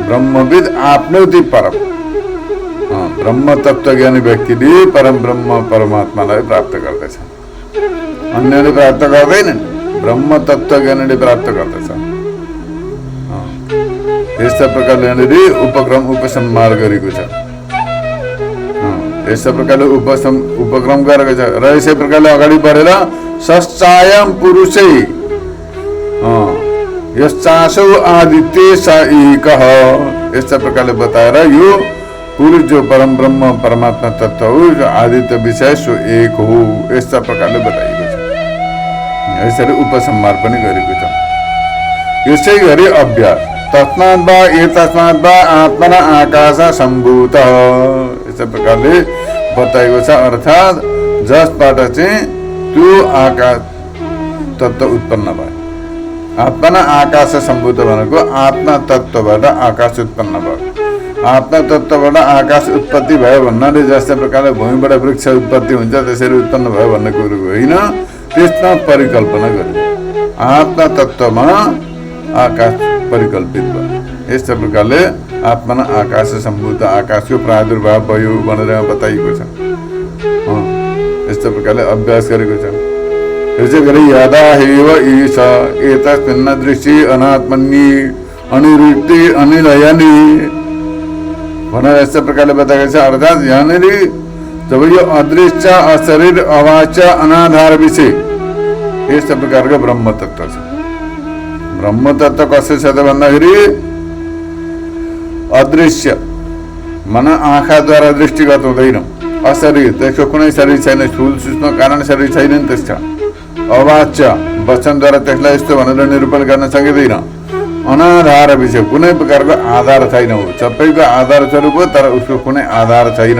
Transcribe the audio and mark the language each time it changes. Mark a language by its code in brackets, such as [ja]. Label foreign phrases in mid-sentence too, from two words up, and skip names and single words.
[sa] ब्रह्मविद आफ्नौति परम, [ne] ब्रह्म तत्त्व ज्ञानी व्यक्तिले परम ब्रह्म परमात्मालाई प्राप्त गर्दछ, अन्यले प्राप्त गर्दैनन्, ब्रह्म तत्त्व ज्ञानीले प्राप्त गर्दछ। यस्ता प्रकारले यहाँनिर उपक्रम उपसंहार गरेको छ, यस्ता प्रकारले उपक्रम गरेको छ र यसै प्रकारले अगाडि बढेर [sa] सश्चायम पुरुषै यश्चासौ आदित्य स एकः, [ne] यस्ता प्रकारले बताएर यो पुरुष जो परम ब्रह्म परमात्मा तत्त्व हो, आदित्य विषय सो एक हो, यस्ता प्रकारले बताइएको छ। यसरी उपसंहार पनि गरेको छ। यसै गरी अभ्यास [sa] तस्मात् वा एतस्मात् वा आत्मना आकाश सम्भूत, [ne] यस्ता प्रकारले बताएको छ। अर्थात् जसबाट चाहिँ त्यो आकाश तत्त्व उत्पन्न भयो, [sa] आत्मना आकाश सम्भूत [ne] भनेको आत्मा तत्त्वबाट आकाश उत्पन्न भयो। आत्मा तत्त्वबाट आकाश उत्पत्ति भयो भन्नाले जस्तै प्रकारले भूमिबाट वृक्ष उत्पत्ति हुन्छ त्यसरी उत्पन्न भयो भन्ने कुरो होइन, त्यसमा परिकल्पना गर्नु। आत्मा तत्त्वमा आकाश परिकल्पित भयो। यस्तो प्रकारले [sa] आत्मा आकाश सम्भूत, [ne] आकाशको प्रादुर्भाव भयो भनेर बताइएको छ। यस्तो प्रकारले अभ्यास गरेको छ। यसै गरी [sa] यदा हेव ईश एतस्मिन् दृष्टि अनात्मन्यी अनिरुक्ति अनिलयनी [ne] भनेर यस्तो प्रकारले बताएको छ। अर्थात् यहाँनिर जब यो अदृश्य अशरीर अवाच्य अनाधार विषय यस्तो प्रकारको ब्रह्म तत्त्व छ। ब्रह्म तत्त्व कसो छ त भन्दाखेरि अदृश्य मन आँखाद्वारा दृष्टिगत हुँदैन, अशरीर त्यसको कुनै शरीर छैन, स्थूल सूक्ष्म कारण शरीर छैन त्यसका, अवाच्य वचनद्वारा त्यसलाई यस्तो भनेर निरूपण गर्न सकिँदैन, अनाधार विषय कुनै प्रकारको आधार छैन, हो सबैको आधार स्वरूप हो तर उसको कुनै आधार छैन।